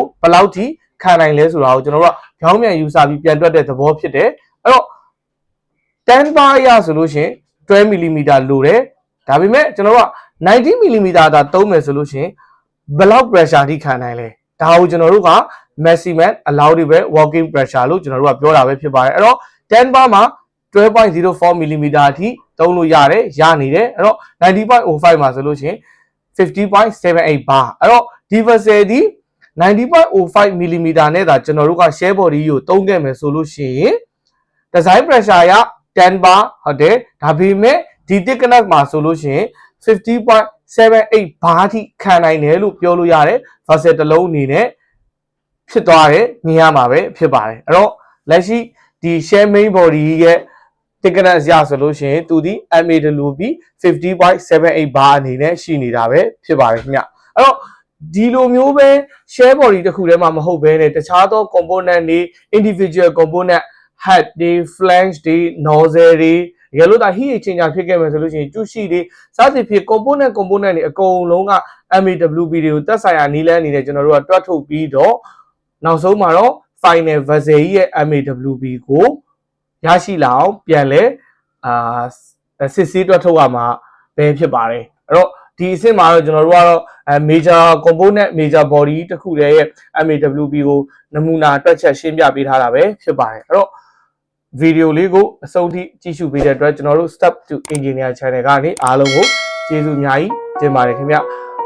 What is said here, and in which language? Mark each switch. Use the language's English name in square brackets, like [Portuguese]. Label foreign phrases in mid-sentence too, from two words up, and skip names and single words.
[Burmese] ဘယ်လောက်ထိခံနိုင်လဲဆိုတာကိုကျွန်တော်တို့ကပြောင်းပြန်ယူဆပြီးပြန်တွက်တဲ့သဘောဖြစ်တယ်အဲ့တော့10 bar ရဆိုလို့ရှိရင်12 mm လိုတယ်ဒါပေမဲ့ကျွန်တော်တို့က90 mm သာသုံးမယ်ဆိုလို့ရှိရင်ဘယ်လောက် pressure ထိခံနိုင်လဲဒါကိုကျွန်တော်တို့က [English] maximum allowable working pressure [Burmese] လို့ကျွန်တော်တို့ကပြောတာပဲဖြစ်ပါတယ်အဲ့တော့10 bar မှာ 12.04 mm အထိသုံးလို့ရတယ်ရနေတယ်အဲ့တော့ 90.05 မှာဆိုလို့ရှိရင် 50.78 bar အဲ့တော့ဒီ vessel ဒီ 90.05 mm နဲ့ဒါကျွန်တော်တို့က [English] shell body [Burmese] ကိုသုံးခဲ့မယ်ဆိုလို့ရှိရင် [English] design pressure [Burmese] ရ10 bar ဟုတ်တယ်ဒါပေမဲ့ဒီ thickness မှာဆိုလို့ရှိရင် 50.78 bar ထိခံနိုင်တယ်လို့ပြောလို့ရတယ် vessel တစ်လုံးအနေနဲ့ ဖြစ်သွားတယ်မြင်ရမှာပဲဖြစ်ပါတယ်အဲ့တော့လက်ရှိဒီ [English] shell main body [Burmese] ရဲ့ thickness ရဆိုလို့ရှိရင်သူဒီ MAWB 50.78 bar အနေနဲ့ရှိနေတာပဲဖြစ်ပါတယ်ခင်ဗျအဲ့တော့ဒီလို မျိုးပဲ [English] shell body [Burmese] တစ်ခုတည်းမှာမဟုတ်ဘဲနဲ့တခြားသော component တွေ [English] individual component head [Burmese] တွေ flange တွေ nozzle တွေရလို့ဒါ [English] heat exchanger [Burmese] ဖြစ်ခဲ့မယ်ဆိုလို့ရှိရင်ကျူ ရှိတွေစသဖြင့် component တွေအကုန်လုံးက MAWB တွေကိုသက်ဆိုင်ရာနည်းလမ်းအနေနဲ့ကျွန်တော်တို့ကတွက်ထုတ်ပြီး တော့နောက်ဆုံးမှာတော့ [English] final vessel [Burmese] ရဲ့ MAWB ကိုရရှိလာအောင်ပြန်လဲစစ်ဆေးတွက်ထုတ်ရမှာပဲဖြစ်ပါတယ်အဲ့တော့ဒီအဆင့်မှာတော့ကျွန်တော်တို့ကတော့ [English] major component major body [Burmese] တစ်ခုတည်းရဲ့ MAWB ကိုနမူနာတွက်ချက်ရှင်းပြပေးထားတာပဲဖြစ်ပါတယ်အဲ့တော့ဗီဒီယိုလေးကိုအဆုံးထိကြည့်ရှုပေးတဲ့အတွက်ကျွန်တော်တို့ Step to Engineer Channel ကနေအားလုံးကိုကျေးဇူးအများကြီးတင်ပါတယ်ခင်ဗျ